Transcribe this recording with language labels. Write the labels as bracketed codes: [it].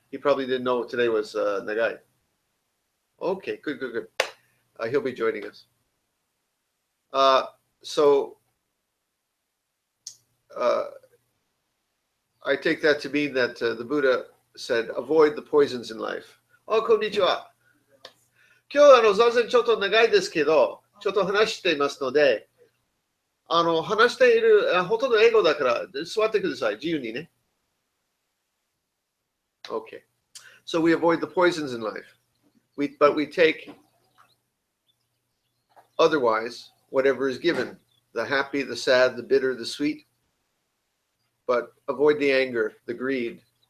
[en] He probably didn't know today was Nagai. Okay, good, good, good. He'll be joining us. So I take that to mean that the Buddha said, avoid the poisons in life. Oh, konnichiwa. [ja] 今日座禅ちょっと長いですけど、ちょっと話していますので、話しているほとんど英語だから座ってください。自由にね。 [en] Okay. So we avoid the poisons in life. But we take otherwise whatever is given, the happy, the sad, the bitter, the sweet, but avoid the anger, the greed.